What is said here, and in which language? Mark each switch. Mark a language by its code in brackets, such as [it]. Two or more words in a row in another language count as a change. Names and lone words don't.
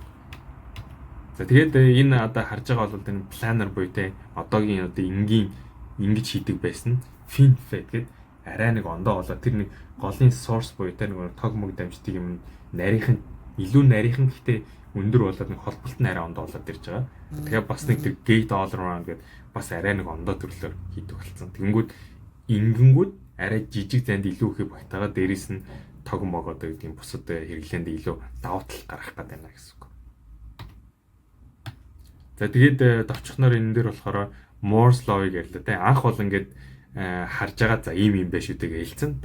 [mn] За тэгээд энэ одоо харж байгаа бол энэ планер буюу те одоогийн одоо энгийн ингэж хийдэг байсан FinFET гэдэг арай нэг ондоо болоод тэр нэг голын source буюу те нэг тог мөг дамждаг юм нарийнхан илүү нарийнхан гэхдээ өндөр болоод нэг холболт нь арай ондоо болоод ирж байгаа. Тэгэхээр бас нэг тэр [en] gate all around [mn] гэдэг бас арай нэг ондоо төрлөөр хийдэг болсон. Тэгэнгүүт ингэнгүүт арай жижиг зайд илүү их багтаага дээрээс нь тог мог одоо гэдэг юм бусад хэрэглээнд илүү давуу тал гаргах гэдэг байна гэсэн үг. За тэгээд товчхоноор энэ дээр болохоор Moore's law-ыг ярьлаа те анх бол ингээд харж байгаа за ийм юм байш үдэг хэлсэн.